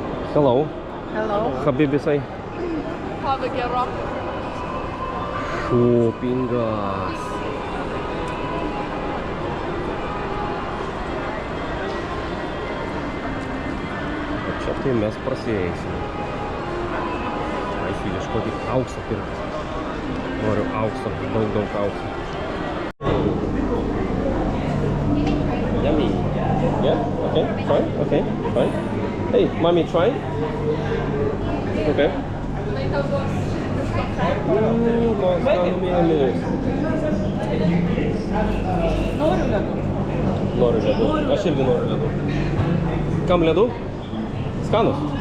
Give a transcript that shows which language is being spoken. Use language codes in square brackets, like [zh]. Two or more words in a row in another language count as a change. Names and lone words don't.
[en] Hello. Hello. Habibi say. Have a get up. [lt] Šopingas. Čia tai mes prasieisime. Eisiu ieškoti auksą pirkti. Noriu aukso, daug aukso. [en] Yummy. Yeah? Okay, try. Okay, fine. Hey, mommy, try. [lt] Okay. Noriu ledų. Aš irgi noriu ledų. Kam ledų? Skanus?